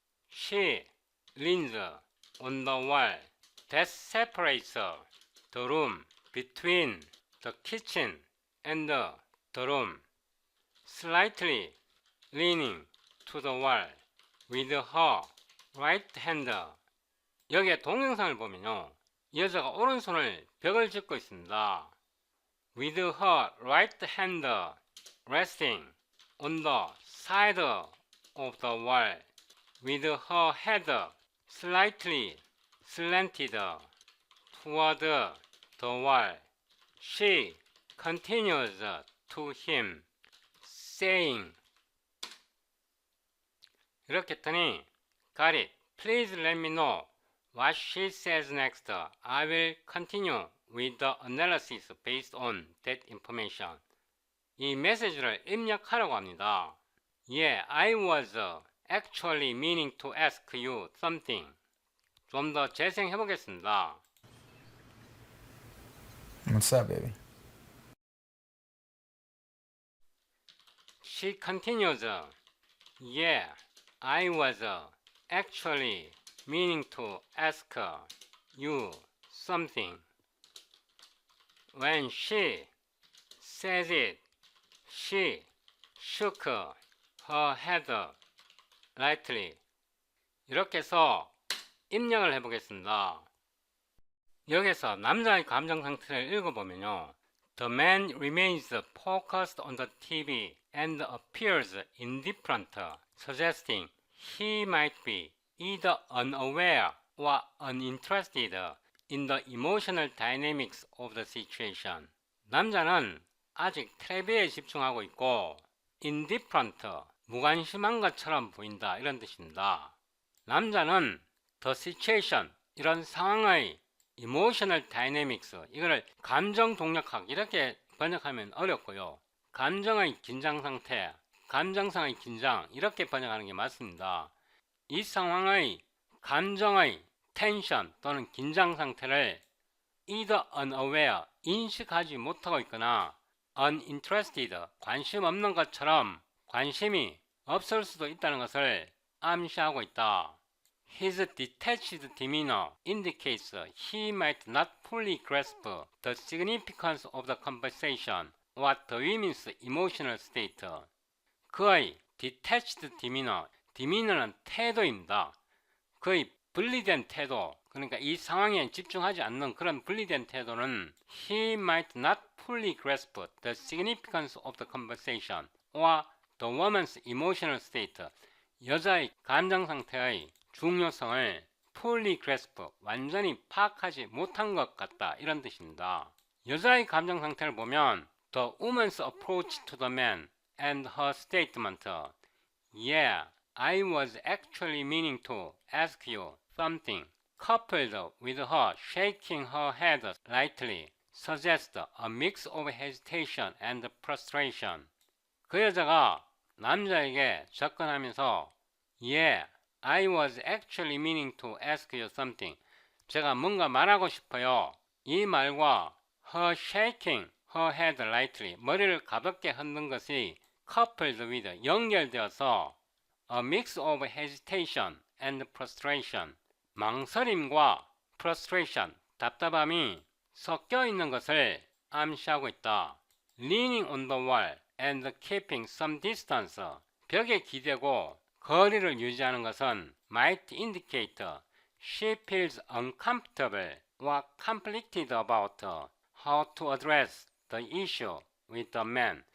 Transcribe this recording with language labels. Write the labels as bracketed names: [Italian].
[English] She leans on the wall that separates the room between the kitchen and the room, slightly leaning to the wall with her right hand. [Korean] 여기에 동영상을 보면요, 이 여자가 오른손을 벽을 짚고 있습니다. [English] With her right hand resting on the side of the wall, with her head slightly slanted toward the wall, she continues to him, saying, [Korean] 이렇게 했더니, [English] got it. Please let me know what she says next. I will continue with the analysis based on that information. [Korean] 이 메시지를 입력하라고 합니다. [English] Yeah, I was actually meaning to ask you something. [Korean] 좀 더 재생해 보겠습니다. [English] What's up, baby? She continues, yeah, I was actually meaning to ask you something. When she says it, she shook her head lightly. [Korean] 이렇게 해서 입력을 해보겠습니다. 여기서 남자의 감정 상태를 읽어보면요, [English] The man remains focused on the TV and appears indifferent, suggesting he might be either unaware or uninterested in the emotional dynamics of the situation. [Korean] 남자는 아직 텔레비에 집중하고 있고 indifferent, 무관심한 것처럼 보인다, 이런 뜻입니다. 남자는 [English] the situation, [Korean] 이런 상황의 [English] emotional dynamics, [Korean] 이거를 감정 동력학 이렇게 번역하면 어렵고요. 감정의 긴장 상태, 감정상의 긴장 이렇게 번역하는 게 맞습니다. 이 상황의 감정의 텐션 또는 긴장 상태를 [English] either unaware, [Korean] 인식하지 못하고 있거나 uninterested, 관심 없는 것처럼 관심이 없을 수도 있다는 것을 암시하고 있다. [English] His detached demeanor indicates he might not fully grasp the significance of the conversation or the woman's emotional state. [Korean] 그의 [English] detached demeanor, [Korean] demeanor는 태도입니다. 그의 분리된 태도, 그러니까 이 상황에 집중하지 않는 그런 분리된 태도는 [English] he might not fully grasp the significance of the conversation or the woman's emotional state. [Korean] 여자의 감정 상태의 중요성을 [English] fully grasp, [Korean] 완전히 파악하지 못한 것 같다, 이런 뜻입니다. 여자의 감정 상태를 보면 [English] the woman's approach to the man and her statement, yeah, I was actually meaning to ask you something, coupled with her shaking her head lightly, suggests a mix of hesitation and frustration. [Korean] 그 여자가 남자에게 접근하면서 [English] Yeah, I was actually meaning to ask you something. [Korean] 제가 뭔가 말하고 싶어요. 이 말과 [English] her shaking her head lightly, [Korean] 머리를 가볍게 흔든 것이 [English] coupled with, [Korean] 연결되어서 [English] a mix of hesitation and frustration, [Korean] 망설임과 frustration, 답답함이 섞여 있는 것을 암시하고 있다. [English] Leaning on the wall and keeping some distance, [Korean] 벽에 기대고 거리를 유지하는 것은 [English] might indicate she feels uncomfortable or conflicted about how to address the issue with the man.